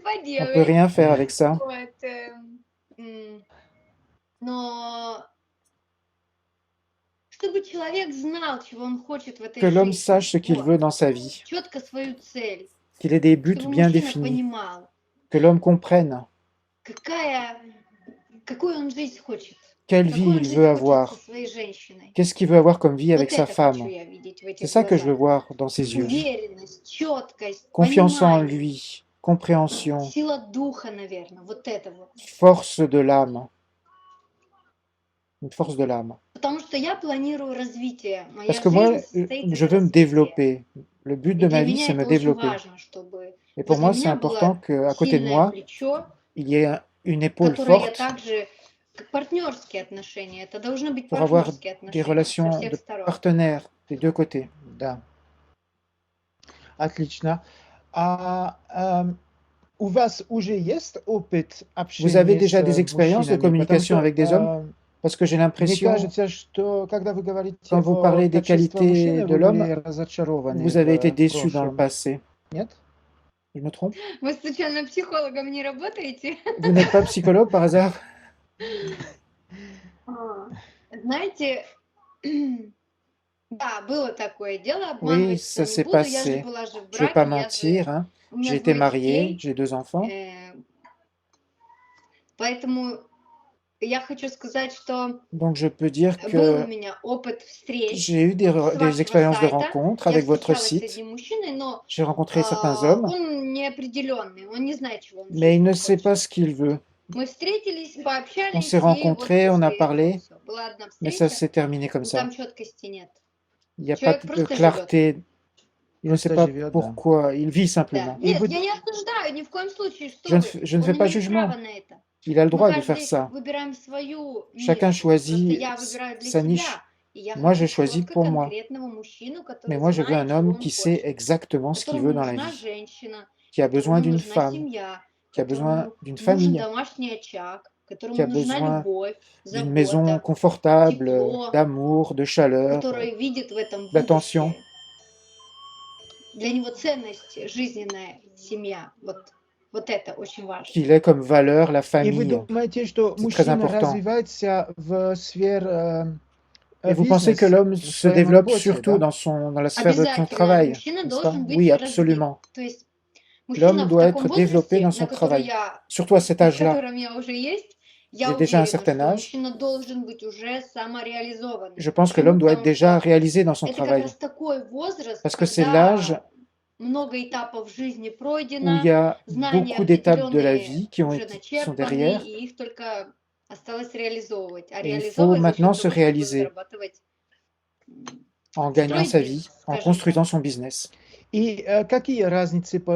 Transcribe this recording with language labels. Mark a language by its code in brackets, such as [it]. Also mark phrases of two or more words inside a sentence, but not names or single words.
[fr] On peut [ru] поделаешь. [fr] rien faire avec ça. [ru] Вот, но чтобы человек знал, чего он хочет в этой [fr] Que l'homme [ru] жизни, [fr] sache ce qu'il [ru] вот, [fr] veut dans sa vie, [ru] четко свою цель, [fr] qu'il ait des buts [ru] чтобы [fr] bien [ru] мужчина [fr] définis, [ru] понимал, [fr] que l'homme comprenne [ru] какую он жизнь хочет, [fr] quelle vie [ru] какую он [fr] il [ru] жизнь [fr] veut [ru] хочет со [fr] avoir, [ru] своей женщиной. [fr] qu'est-ce qu'il veut avoir comme vie avec [ru] Вот [fr] sa [ru] это [fr] femme. [ru] хочу я видеть в [fr] C'est [ru] этих [fr] ça que je veux [ru] глазах. [fr] voir dans ses yeux. [ru] Уверенность, четкость, [fr] Confiance en [ru] понимание, [fr] lui, compréhension, [ru] сила духа, наверное, вот это вот. [fr] force de l'âme. Une force de l'âme. [ru] Потому что я планирую развитие. Моя [fr] Parce que moi, [ru] жизнь состоит из [fr] je veux me [ru] развития. [fr] développer. Le but [ru] И [fr] de [ru] для [fr] ma vie, [ru] меня [fr] c'est me [ru] это очень [fr] développer. [ru] важно, чтобы [fr] Et pour [ru] возле [fr] moi, c'est [ru] меня [fr] important [ru] было [fr] qu'à côté de [ru] сильное [fr] moi, [ru] плечо, [fr] il y ait une épaule [ru] которое я [fr] forte [ru] также, как партнерские отношения, это должны быть [fr] pour avoir [ru] партнерские [fr] des [ru] отношения со [fr] relations [ru] всех [fr] de [ru] сторон. [fr] partenaires des deux côtés. [ru] Да. Отлично. У вас уже есть опыт [fr] Vous [ru] общения [fr] avez déjà [ru] с [fr] des expériences de [ru] мужчинами? Потому [fr] communication [ru] что [fr] avec des hommes? Parce que j'ai [ru] мне [fr] l'impression, [ru] кажется, что когда вы говорите [fr] quand vous [ru] о [fr] parlez des [ru] качествах [fr] qualités [ru] мужчины, [fr] de [ru] вы [fr] l'homme, [ru] были разочарованы [fr] vous avez été [ru] в [fr] déçu dans le [ru] прошлом. [fr] passé. [ru] Нет? [fr] Je me trompe? [ru] Вы случайно психологом не работаете? [fr] Vous n'êtes pas psychologue par hasard? [ru] Знаете, да, было такое дело, [fr] Oui, [ru] обманывать [fr] ça [ru] не [fr] s'est [ru] буду, я же [fr] passé. [ru] была же в [fr] Je vais pas [ru] браке, [fr] mentir, hein. [ru] у меня [fr] J'ai été [ru] двое [fr] mariée, [ru] детей, [fr] j'ai 2 enfants. [ru] Поэтому я хочу сказать, что [fr] Donc je peux dire [ru] был у [fr] que [ru] меня опыт встреч [fr] j'ai eu [ru] с [fr] des [ru] вашего [fr] expériences de [ru] сайта. [fr] rencontres [ru] Я [fr] avec votre [ru] встречалась с [fr] site. [ru] одним мужчиной, но [fr] J'ai rencontré certains hommes, [ru] он неопределенный, он не знает, чего он в [fr] mais il [ru] жизни [fr] ne sait [ru] хочет. [fr] pas ce qu'il veut. [ru] Мы встретились, [fr] On [ru] пообщались, [fr] s'est [ru] и вот [fr] rencontrés, on a [ru] после этого [fr] parlé, [ru] всё. Была одна [fr] mais ça [ru] встреча, [fr] s'est terminé comme [ru] но [fr] ça. [ru] там четкости нет. [fr] Il n'y a pas [ru] Человек [fr] de [ru] просто живет. [fr] clarté. Il ne sait [ru] Просто [fr] pas [ru] живет, да. [fr] pourquoi. Il vit [ru] Да. [fr] simplement. [ru] И Нет, вы... я не осуждаю ни в коем случае, что [fr] Je ne, [ru] вы. [fr] je ne [ru] Он [fr] fais pas [ru] имеет [fr] jugement. [ru] право на это. [fr] Il a le [ru] Мы [fr] droit de faire [ru] каждый [fr] ça. [ru] выбираем свою [fr] Chacun [ru] нишу. Просто [fr] choisit [ru] я выбираю для [fr] sa [ru] себя. [fr] niche. [ru] И я [fr] Moi, [ru] хочу [fr] je choisis [ru] четко [fr] pour moi. [ru] конкретного мужчину, [fr] Mais [ru] который [fr] moi, je veux [ru] знает, [fr] un [ru] чего [fr] homme [ru] он [fr] qui sait [ru] хочет, [fr] exactement ce qu'il [ru] которому [fr] veut dans la [ru] нужна [fr] vie, [ru] женщина, [fr] qui a besoin [ru] которому [fr] d'une [ru] нужна [fr] femme, [ru] семья, [fr] qui a besoin [ru] которому [fr] d'une [ru] нужен [fr] famille, [ru] домашний очаг, [fr] qui [ru] которому [fr] a [ru] нужна [fr] besoin [ru] любовь, [fr] d'une maison [ru] забота, [fr] confortable, [ru] тепло, [fr] d'amour, de chaleur, [ru] который видит в этом [fr] d'attention. [ru] будущее. Для него ценность жизненная семья. Вот это очень важно. [fr] Qu'il ait comme valeur la [ru] И вы [fr] famille. [ru] думаете, что [fr] C'est très [ru] мужчина [fr] important. [ru] развивается в сфере [fr] Et vous pensez que [ru] бизнеса, [fr] l'homme [ru] в [fr] se [ru] своем [fr] développe [ru] работе, [fr] surtout [ru] да? [fr] dans la sphère de son [ru] Обязательно [fr] travail, [ru] мужчина [fr] n'est-ce pas? [ru] должен быть [fr] Oui, [ru] развит. [fr] absolument. [ru] То есть [fr] L'homme [ru] мужчина в [fr] doit [ru] таком [fr] être développé [ru] возрасте, [fr] dans [ru] на [fr] son [ru] который [fr] travail, [ru] я, [fr] surtout à cet [ru] в [fr] âge-là. [ru] котором я уже есть, я [fr] J'ai déjà un [ru] уверена, [fr] certain [ru] что [fr] âge. [ru] мужчина должен быть уже самореализованным. [fr] Je pense que [ru] Почему? [fr] l'homme doit être [ru] Потому [fr] déjà [ru] что [fr] réalisé dans son [ru] это как [fr] travail, [ru] раз такой возраст, [fr] parce que c'est l'âge [ru] когда много этапов в жизни [fr] où il [ru] пройдено, [fr] y a [ru] знания [fr] beaucoup d'étapes de la [ru] определенные [fr] vie qui [ru] уже [fr] qui sont [ru] начерпаны, [fr] derrière, [ru] и их только осталось реализовывать. А [fr] et il faut [ru] реализовывать за [fr] maintenant [ru] счет [fr] se [ru] того, чтобы [fr] réaliser [ru] зарабатывать, [fr] en gagnant [ru] строить [fr] sa vie, [ru] бизнес, [fr] en [ru] скажем [fr] construisant [ru] так. [fr] son business. [ru] И какие разницы по